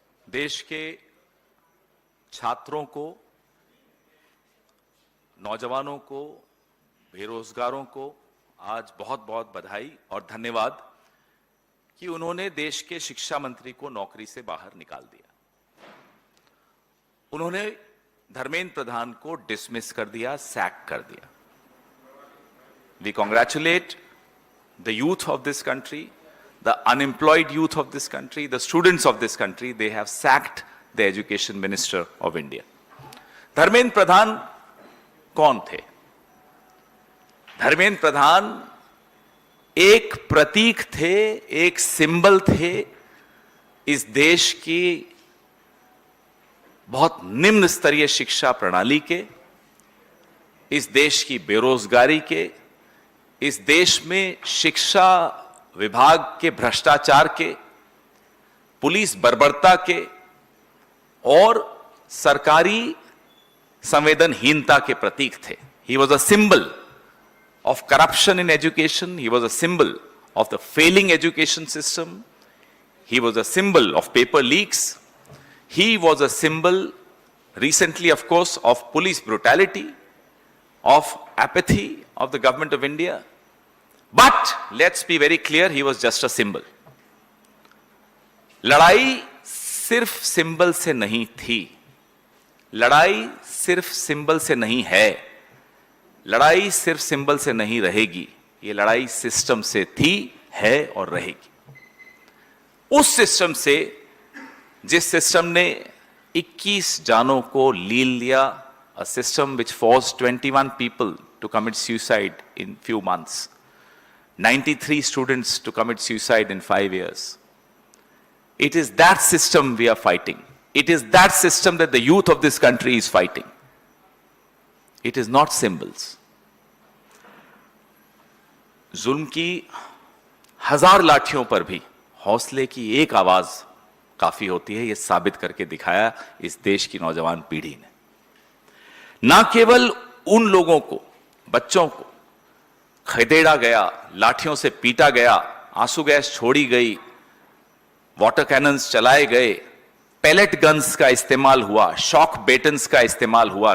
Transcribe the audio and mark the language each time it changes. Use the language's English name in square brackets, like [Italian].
[Hindi] देश के छात्रों को, नौजवानों को, बेरोजगारों को आज बहुत बहुत बधाई और धन्यवाद कि उन्होंने देश के शिक्षा मंत्री को नौकरी से बाहर निकाल दिया। उन्होंने धर्मेंद्र प्रधान को डिसमिस कर दिया, सैक कर दिया। [English] We congratulate the youth of this country, the unemployed youth of this country, the students of this country. They have sacked the education minister of India. [Hindi] Dharmendra Pradhan कौन थे? धर्मेंद्र प्रधान एक प्रतीक थे, एक सिंबल थे इस देश की बहुत निम्न स्तरीय शिक्षा प्रणाली के, इस देश की बेरोजगारी के, इस देश में शिक्षा विभाग के भ्रष्टाचार के, पुलिस बर्बरता के और सरकारी संवेदनहीनता के प्रतीक थे। [English] He was a symbol of corruption in education. He was a symbol of the failing education system. He was a symbol of paper leaks. He was a symbol recently, of course, of police brutality, of apathy of the government of India. But let's be very clear, he was just a symbol. [Hindi] लड़ाई सिर्फ symbol से नहीं थी, लड़ाई सिर्फ symbol से नहीं है, लड़ाई सिर्फ सिंबल से नहीं रहेगी। ये लड़ाई सिस्टम से थी, है और रहेगी। उस सिस्टम से, जिस सिस्टम ने 21 जानों को लील लिया, [English] a system which forced 21 people to commit suicide in few months, 93 students to commit suicide in 5 years. It is that system we are fighting. It is that system that the youth of this country is fighting. It is not symbols. [Hindi] जुल्म की हजार लाठियों पर भी हौसले की एक आवाज काफी होती है, यह साबित करके दिखाया इस देश की नौजवान पीढ़ी ने। ना केवल उन लोगों को, बच्चों को खदेड़ा गया, लाठियों से पीटा गया, आंसू गैस छोड़ी गई, वाटर कैनन्स चलाए गए, पैलेट गन्स का इस्तेमाल हुआ, शॉक बेटन्स का इस्तेमाल हुआ।